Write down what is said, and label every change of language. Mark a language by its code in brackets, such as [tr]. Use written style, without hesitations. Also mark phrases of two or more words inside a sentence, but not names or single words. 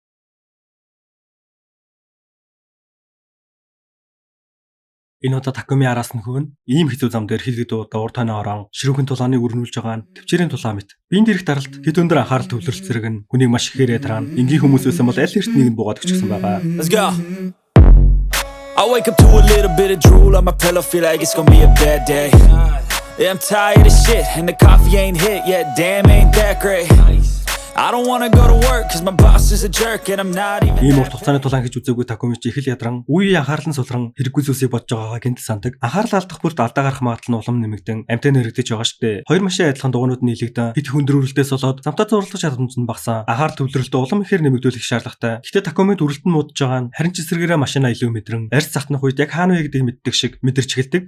[mn] Энэ удаа Такуми араас нь хөвн ийм хэцүү зам дээр хилгэд удаа урд хойноо орон ширүүхэн тулааныг өрнүүлж байгаа нь төвчээрийн тулаан мэт. Биеийн дээрх даралт хэд өндөр анхаарал төвлөрөл зэрэг нь хүнийг маш ихээр тараана. Энгийн хүмүүс байсан бол аль эртнийг нь буугаад өгчихсэн байгаа. [en] Let's go. I wake up to a little bit of drool on my pillow, feel like it's gonna be a bad day. Yeah, I'm tired of shit and the coffee ain't hit yet, damn ain't that great. I don't wanna go to work cause my boss is a jerk and I'm not even. [mn] Ийм урт хугацааны тулаан гэж үзээгүй Такуми ч их л ядран үе анхаарал нь сулран хэрэггүй зүйлсийг бодож байгаагаа гинт сандаг. Анхаарал алдах бүрт алдаа гарах магадлал нь улам нэмэгдэн амтэн нэрэгдэж байгаа штэ. Хоёр машин адилхан дугуйнууд нийлэгдэн хит хөндрүүлэлтээс болоод замтаа зурлах чадамж нь багсан. Анхаарал төвлөрөлтөө улам ихээр нэмэгдүүлэх шаардлагатай. Гэхдээ Такумид үрэлт нь муудж байгаа нь харин ч эсрэгээрээ машинаа илүү мэдрэн арьс цатнах үед яг хаана вэ гэдгийг мэддэг шиг мэдэрч эхэлдэг.